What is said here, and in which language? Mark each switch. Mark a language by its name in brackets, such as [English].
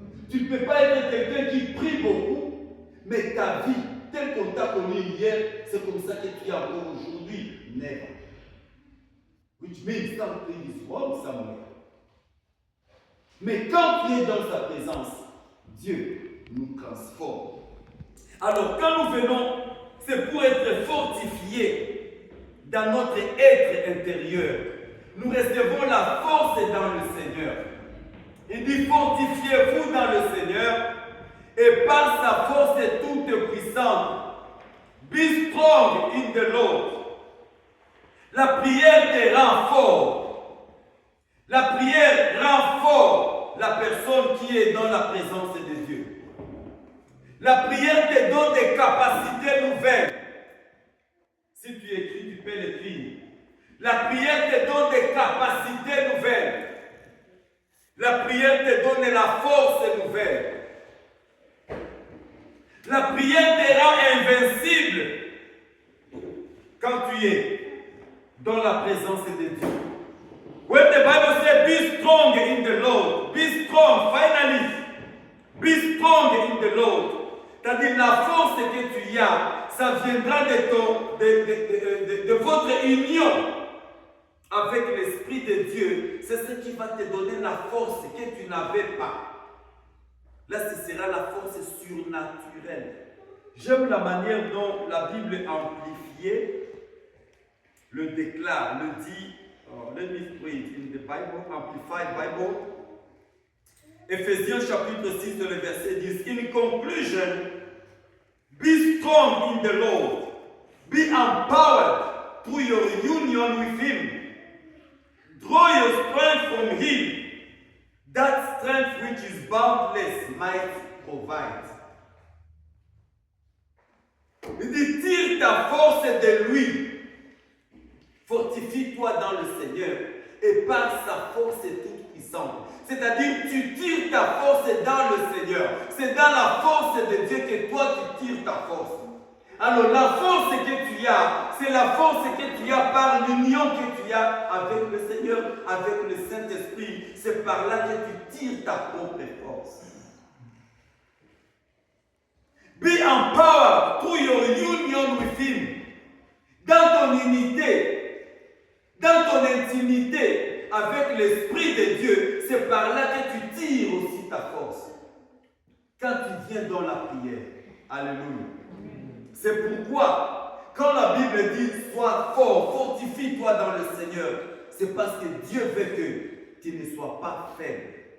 [French] Tu ne peux pas être quelqu'un qui prie beaucoup, mais ta vie, telle qu'on t'a connu hier, c'est comme ça que tu es encore aujourd'hui. [English] Never. Which means something is wrong somewhere. [French] Mais quand tu es dans sa présence, Dieu nous transforme. Alors quand nous venons, c'est pour être fortifiés dans notre être intérieur. Nous recevons la force dans le Seigneur. Il dit fortifiez-vous dans le Seigneur et par sa force toute puissante. [English] Be strong in the Lord. [French] La prière te rend fort. La prière rend fort la personne qui est dans la présence de Dieu. La prière te donne des capacités nouvelles. Si tu écris, tu peux l'écrire. La prière te donne des capacités nouvelles. La prière te donne la force nouvelle. La prière te rend invincible quand tu es dans la présence de Dieu. [English] When the Bible says, be strong in the Lord, be strong, finally, be strong in the Lord. [French] C'est-à-dire la force que tu as, ça viendra de votre union avec l'Esprit de Dieu. C'est ce qui va te donner la force que tu n'avais pas. Là, ce sera la force surnaturelle. J'aime la manière dont la Bible amplifiée le déclare, le dit. [English] Let me read in the Bible, Amplified Bible. [French] Ephésiens chapitre 6, le verset 10. [English] In conclusion, be strong in the Lord. Be empowered through your union with Him. Draw your strength from Him. That strength which is boundless might provide. [French] Il dit, tire ta force de lui. Fortifie-toi dans le Seigneur et par sa force toute puissante. C'est-à-dire, tu tires ta force dans le Seigneur. C'est dans la force de Dieu que toi tu tires ta force. Alors la force que tu as, c'est la force que tu as par l'union que tu as avec le Seigneur, avec le Saint-Esprit. C'est par là que tu tires ta propre force. [English] Be empowered through your union with Him. [French] Dans ton unité, dans ton intimité avec l'Esprit de Dieu, c'est par là que tu tires aussi ta force. Quand tu viens dans la prière, alléluia. C'est pourquoi, quand la Bible dit sois fort, fortifie-toi dans le Seigneur, c'est parce que Dieu veut que tu ne sois pas faible.